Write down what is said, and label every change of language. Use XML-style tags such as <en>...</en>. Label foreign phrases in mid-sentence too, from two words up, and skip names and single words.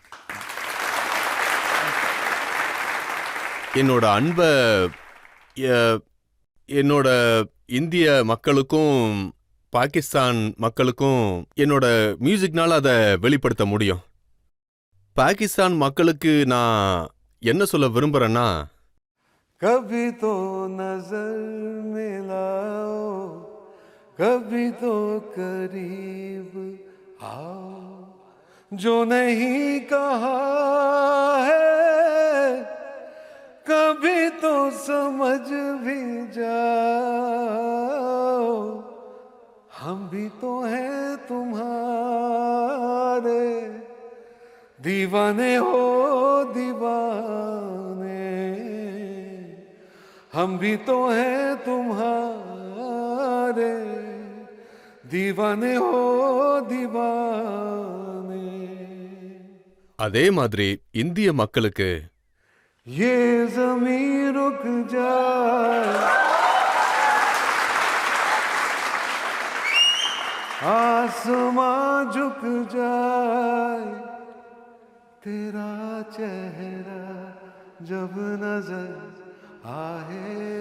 <ta>என்னோட அன்பை என்னோட இந்திய மக்களுக்கும் பாகிஸ்தான் மக்களுக்கும் என்னோட மியூசிக்னால அதை வெளிப்படுத்த முடியும். பாகிஸ்தான் மக்களுக்கு நான் என்ன சொல்ல விரும்புறேன்னா,</ta> <hi>कभी तो नजर मिलाओ, कभी तो करीब आओ, जो नहीं कहा है कभी तो समझ भी जाओ, हम भी तो हैं तुम्हारे दीवाने हो दीवाने, हम भी तो हैं तुम्हारे, दीवाने हो दीवाने.</hi> <ta>அதே மாதிரி இந்திய மக்களுக்கு</ta> <hi>ये ज़मीं रुक जाए, आसमां झुक जाए, तेरा चेहरा जब नजर आए,</hi>